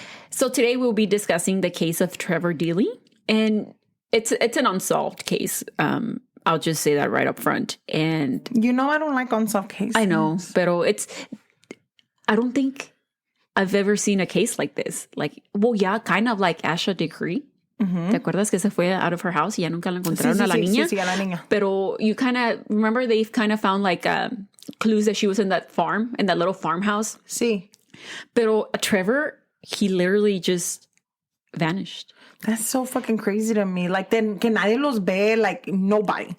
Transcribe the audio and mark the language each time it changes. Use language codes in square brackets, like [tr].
[en] So today we'll be discussing the case of Trevor Deely, and it's an unsolved case. I'll just say that right up front. And You know I don't like unsolved cases. I know, [es] pero [en] I don't think I've ever seen a case like this. Like, well, yeah, kind of like Asha Decree. [es] ¿Te acuerdas que se fue [en] out of her house [es] y ya nunca la encontraron a la niña? Sí, a la niña. Pero [en] you kind of remember they've kind of found like clues that she was in that farm, in that little farmhouse. [es] Sí. Pero [en] Trevor, he literally just vanished. That's so fucking crazy to me. Like, then [es] que nadie los ve, [en] like, nobody.